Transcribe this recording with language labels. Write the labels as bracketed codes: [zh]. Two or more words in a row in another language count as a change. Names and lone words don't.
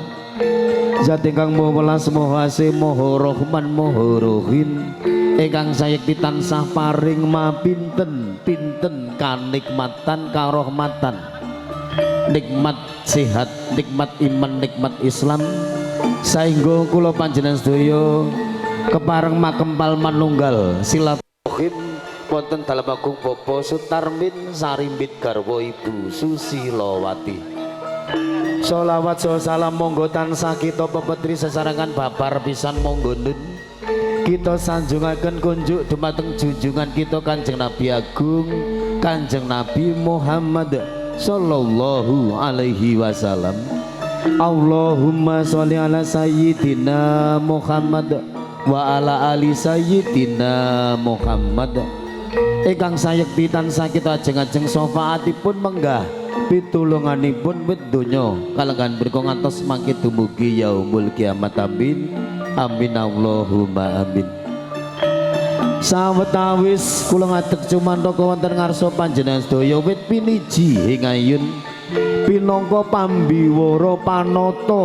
[jv] Zat ingkang Maha Welas Maha Asih Maha Rahman Maha Rahim ingkang sayekti tansah paring mapinten-pinten kanikmatan karahmatan, nikmat sehat, nikmat iman, nikmat Islam, saengga kula panjenengan sedaya kepareng makempal manunggal silaturahim wonten dalem agung Bapak Sutarmin Sarimbit garwa Ibu Susilawati. Sholawat salam monggo tansah kita pepetri sesarengan babar pisan monggo nun kita sanjungaken kunjuk dumateng junjungan kita Kanjeng Nabi Agung Kanjeng Nabi Muhammad [ar] صلى الله عليه وسلم. اللهم صل على سيدنا محمد وعلى آل سيدنا محمد wa ala ali sayyidina Muhammad. [jv] Ingkang sayekti tansah kita ajeng-ajeng syafaatipun menggah pitulunganipun wit donya kalenggan mriku ngantos mangke dumugi [ar] يوم القيامة. آمين آمين اللهم آمين. [jv] Sawetawis kula ngadeg cumantaka wonten ngarsa panjenengan sedaya wit piniji ing ayun pinangka pambiwara panata